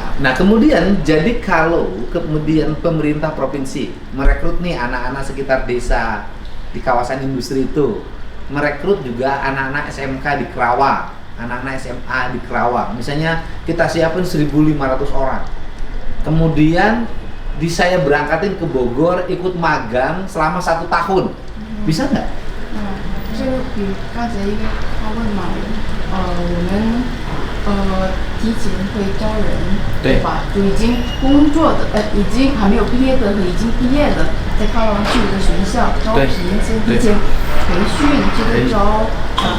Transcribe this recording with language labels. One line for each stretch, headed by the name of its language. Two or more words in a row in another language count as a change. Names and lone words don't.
Indonesian: Nah kemudian jadi kalau kemudian pemerintah provinsi merekrut nih anak-anak sekitar desa di kawasan industri itu, merekrut juga anak-anak SMK di Karawang, anak-anak SMA di Karawang. Misalnya kita siapin 1.500 orang. Kemudian saya berangkatin ke Bogor ikut magang selama 1 tahun. Bisa nggak?
Chinese: 就比如刚才因为他问嘛，我们提前会招人，对吧？就已经工作的已经还没有毕业的和已经毕业的，在康王去一个学校招聘，先提前培训这个招啊。